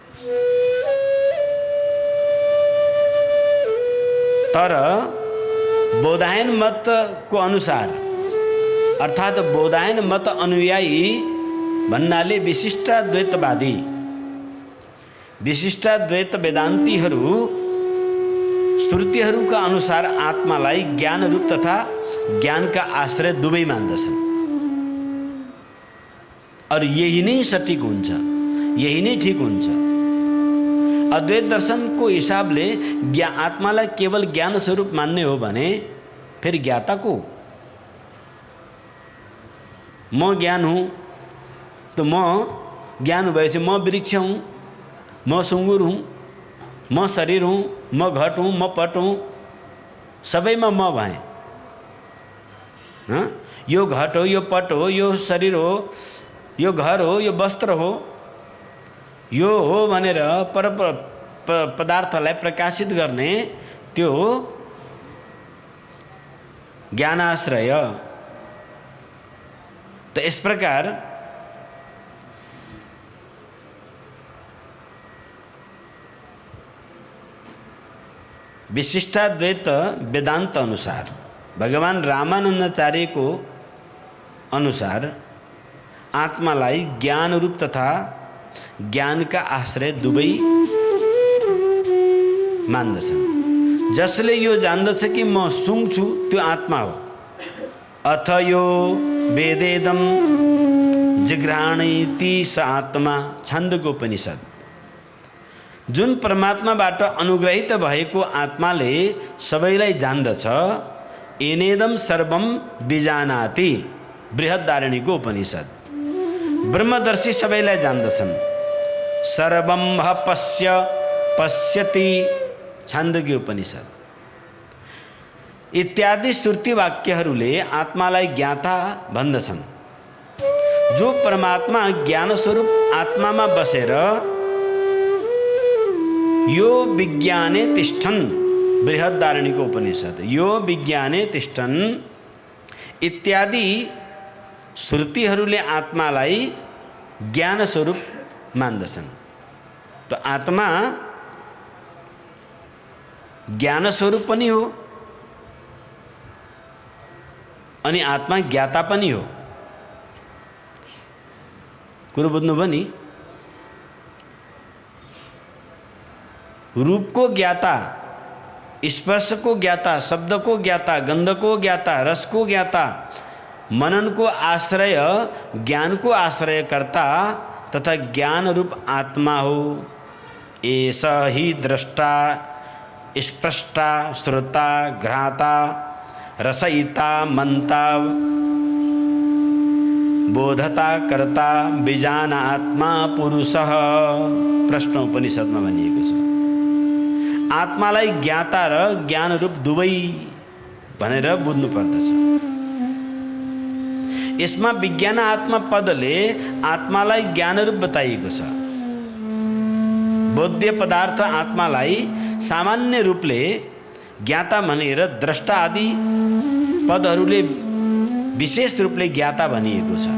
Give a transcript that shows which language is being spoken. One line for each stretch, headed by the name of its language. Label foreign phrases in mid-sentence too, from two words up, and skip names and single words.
Nepali: तर बौधायन मत को अनुसार अर्थात् बौधायन मत अनुयायी भन्नाले विशिष्टाद्वैतवादी विशिष्टाद्वैत वेदान्तीहरू श्रुतिहरूका अनुसार आत्मालाई ज्ञान रूप तथा ज्ञानका आश्रय दुवै मान्दछन्। और यही नै सठिक हुन्छ, यही नै ठीक हुन्छ। अद्वैत दर्शनको हिसाबले आत्मालाई केवल ज्ञान स्वरूप मान्ने हो भने फिर ज्ञाता को? म ज्ञान हूँ तो म ज्ञान भएपछि म वृक्ष हूँ, म सुँगुर हूँ, म शरीर हूँ, म घट हूँ, म पट हूँ, सबैमा म भएँ। यो घट हो, यो पट हो, यो शरीर हो, यो घर हो, यो वस्त्र हो, यो हो भनेर पर पदार्थलाई प्रकाशित गर्ने त्यो ज्ञानाश्रय।
Hindi: तो इस प्रकार
Nepali: विशिष्टाद्वैत वेदांत अनुसार भगवान रामानंदाचार्य को अनुसार आत्मालाई ज्ञान रूप तथा ज्ञान का आश्रय दुवै मान्दछन्। जसले यो जान्दछ कि म सुङ छु त्यो आत्मा हो।
Sanskrit: अथ यो वेदेदम जिघ्राणीति स आत्मा, छन्दको उपनिषद।
Nepali: जुन परमात्माबाट अनुग्रहित भएको आत्माले सबैलाई जान्दछ,
Sanskrit: एनेदम सर्वम बिजानाति, बृहदारण्यको उपनिषद।
Nepali: ब्रह्मदर्शी सबैलाई जान्दछन्।
Sanskrit: सर्वम पश्य पश्यति,
Nepali: छान्दोग्य उपनिषद। इत्यादि श्रुति वाक्यहरूले आत्मालाई ज्ञाता भन्दछन्। जो परमात्मा ज्ञान स्वरूप आत्मामा बसेर
Sanskrit: यो विज्ञाने तिष्ठन्,
Nepali: बृहदारण्यको उपनिषद।
Sanskrit: यो विज्ञाने तिष्ठन्
Nepali: इत्यादि श्रुतिहरूले आत्मालाई ज्ञान स्वरूप मान्दछन्। तो आत्मा ज्ञान स्वरूप पनि हो अनि आत्मा ज्ञाता पनि हो। कुरो बुझ्नुभयो नि? रूप को ज्ञाता, स्पर्श को ज्ञाता, शब्द को ज्ञाता, गंध को ज्ञाता, रस को ज्ञाता, मनन को आश्रय, ज्ञान को आश्रय करता तथा ज्ञान रूप आत्मा हो।
Hindi: ऐसा ही
Sanskrit: दृष्टा, स्पष्टा, श्रोता, घ्राता, रसयिता, मंता, बोधता, कर्ता, बीजान आत्मा पुरुषः,
Nepali: प्रश्न उपनिषदमा भनिएको छ। आत्मालाई ज्ञाता र ज्ञान रूप दुवै भनेर बुझ्नु पर्दछ। यसमा विज्ञान आत्मा पदले आत्मालाई ज्ञान रूप बताइएको छ। बोध्य पदार्थ आत्मालाई सामान्य रूपले ज्ञाता भनेर द्रष्टा आदि पदहरूले विशेष रूपले ज्ञाता भनिएको छ।